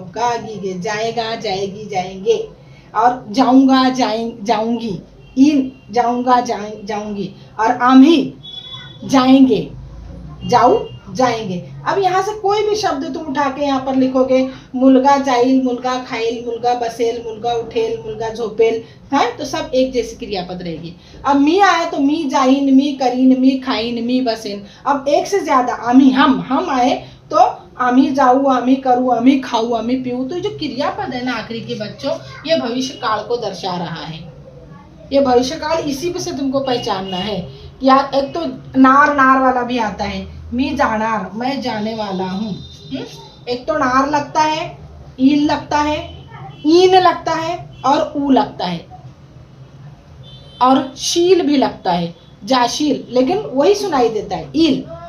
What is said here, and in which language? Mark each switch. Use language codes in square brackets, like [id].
[hi] गा गी गे, जाएगा, जाएगी, जाएंगे। और जाऊंगा, जाऊंगी, इन जाऊंगा, जाऊंगी। और आम्ही जाएंगे, जाऊ, जाएंगे। अब यहाँ से कोई भी शब्द तुम उठा के यहाँ पर लिखोगे, [mr] मुलगा जाइल, मुलगा खाइल, मुलगा बसेल, मुलगा उठेल, मुलगा झोपेल, [hi] है तो सब एक जैसी क्रियापद रहेगी। अब मी आया तो [mr] मी जाइन, मी करीन, मी खाइन, मी बसेन। अब एक से ज्यादा आम्ही, हम आए तो आम्ही जाऊ, आम्ही करूँ, आम्ही खाऊ, आम्ही पीऊ। [hi] तो जो क्रियापद है ना आखिरी के बच्चों, ये भविष्य काल को दर्शा रहा है। ये भविष्य काल इसी पे से तुमको पहचानना है। या एक तो नार वाला भी आता है, [mr] मी जानार, [hi] मैं जाने वाला हूँ, एक तो नार लगता है, ईल लगता है, ईन लगता है और ऊ लगता है और शील भी लगता है, जाशील, लेकिन वही सुनाई देता है ईल।